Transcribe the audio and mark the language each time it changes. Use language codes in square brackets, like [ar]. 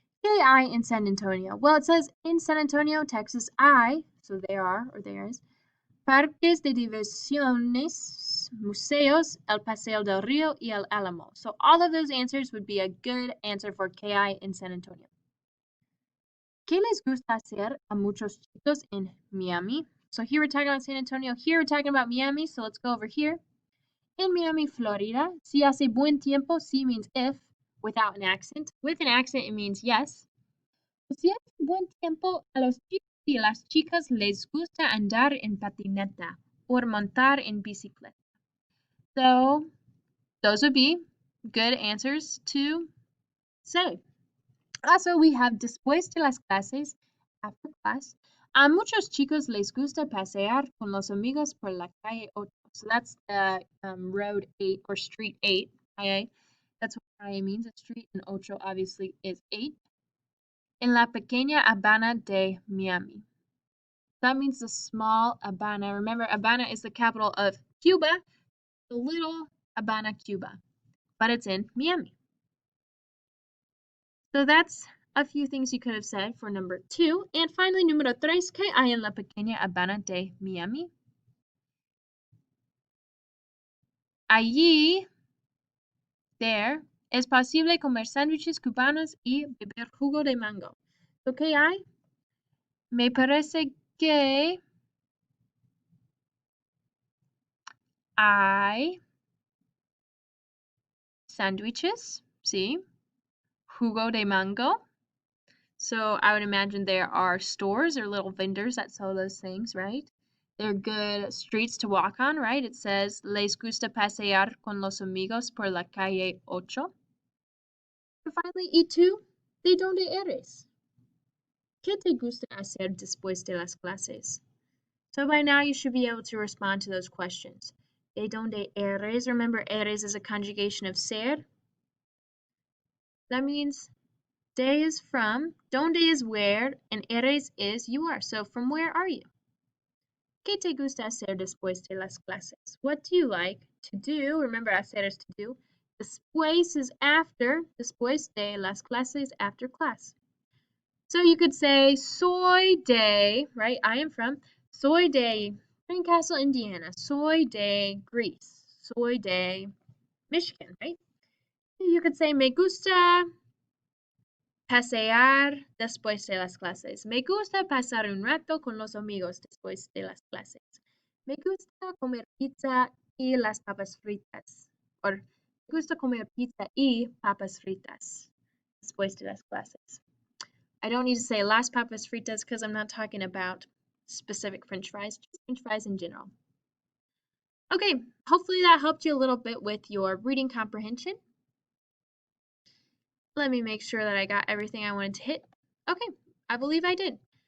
[en] KI in San Antonio. Well, it says in San Antonio, Texas, so there are or there is, [es] parques de diversiones, museos, el Paseo del Rio y el Alamo. [en] So all of those answers would be a good answer for KI in San Antonio. [es] ¿Qué les gusta hacer a muchos chicos en Miami? [en] So here we're talking about San Antonio. Here we're talking about Miami. So let's go over here. In Miami, Florida, [es] si hace buen tiempo, [en] si means if, without an accent. With an accent, it means yes. [es] Si hace buen tiempo, a los chicos y las chicas les gusta andar en patineta or montar en bicicleta. [en] So those would be good answers to say. Also, we have [es] después de las clases, [en] after class. [es] A muchos chicos les gusta pasear con los amigos por la calle 8. [en] So that's road 8 or street 8. Calle. That's what calle means, a street, and ocho obviously is 8. [es] En la pequeña Habana de Miami. [en] That means the small Habana. Remember, Habana is the capital of Cuba, the little Habana, Cuba, but it's in Miami. So that's a few things you could have said for number 2. And finally, [es] número 3, ¿qué hay en la pequeña Habana de Miami? Allí, [en] there, [es] es posible comer sándwiches cubanos y beber jugo de mango. So, ¿qué hay? Me parece que hay sándwiches, sí, jugo de mango. [en] So I would imagine there are stores or little vendors that sell those things, right? They're good streets to walk on, right? It says, [es] les gusta pasear con los amigos por la calle 8. [en] And finally, [es] ¿y tú? ¿De dónde eres? ¿Qué te gusta hacer después de las clases? [en] So by now you should be able to respond to those questions. [es] ¿De dónde eres? [en] Remember, eres is a conjugation of ser. That means de is from, donde is where, and eres is you are. So from where are you? [es] ¿Qué te gusta hacer después de las clases? [en] What do you like to do? Remember, hacer is to do. Después is after, [es] después de las clases, [en] after class. So you could say, [es] soy de, [en] right? I am from, [es] soy de [en] Greencastle, Indiana. [es] Soy de Greece. Soy de Michigan, right? [en] You could say, [es] me gusta pasear después de las clases. Me gusta pasar un rato con los amigos después de las clases. Me gusta comer pizza y las papas fritas. Or, me gusta comer pizza y papas fritas después de las clases. [en] I don't need to say [es] las papas fritas [en] because I'm not talking about specific French fries, just French fries in general. Okay, hopefully that helped you a little bit with your reading comprehension. Let me make sure that I got everything I wanted to hit. Okay, I believe I did.